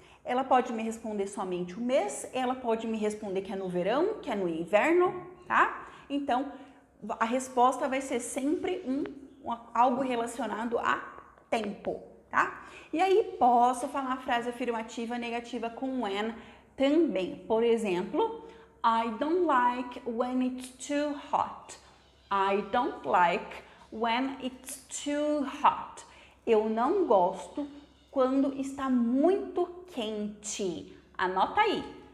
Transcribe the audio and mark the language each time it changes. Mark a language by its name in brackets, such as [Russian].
[Portuguese] Ela pode me responder somente o mês. Ela pode me responder que é no verão, que é no inverno, tá? Então, a resposta vai ser sempre algo relacionado a tempo, tá? E aí, posso falar a frase afirmativa negativa com when também. Por exemplo, [English] I don't like when it's too hot. I don't like when it's too hot. [Portuguese] Eu não gosto quando está muito quente. Anota aí.